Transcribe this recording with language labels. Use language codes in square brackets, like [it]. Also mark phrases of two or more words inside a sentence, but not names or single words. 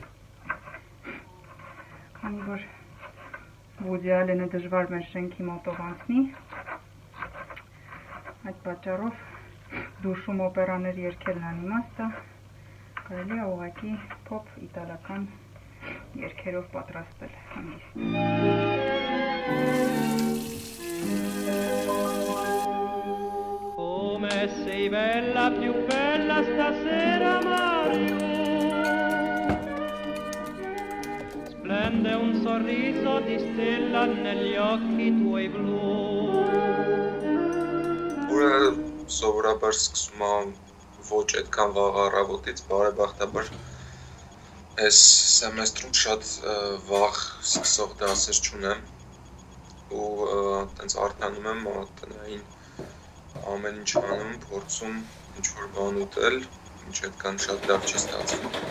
[hy] Քանի որ Woody Allen-ը դժվար մեր շենքի մոտով անցնի, այդ պատճառով դուշում օպերաներ երգելն անիմաստ է, կարելի է ուղղակի փոփ իտալական երգերով պատրաստել հանգիստ։ [it] Come sei bella, più bella stasera, Mario. Splende un sorriso di stella negli occhi tuoi blu. [hy] Ուրը սովորաբար սկսում եմ ոչ այդքան վաղ առավոտից բարեբախտաբար այս սեմեստրում շատ վաղ սկսող դասեր չունեմ ու տենց արտանում եմ տնային ամեն ինչ անում, փորձում ինչ-որ բան ուտել, ինչ այդքան շատ լավ չի ստացվում։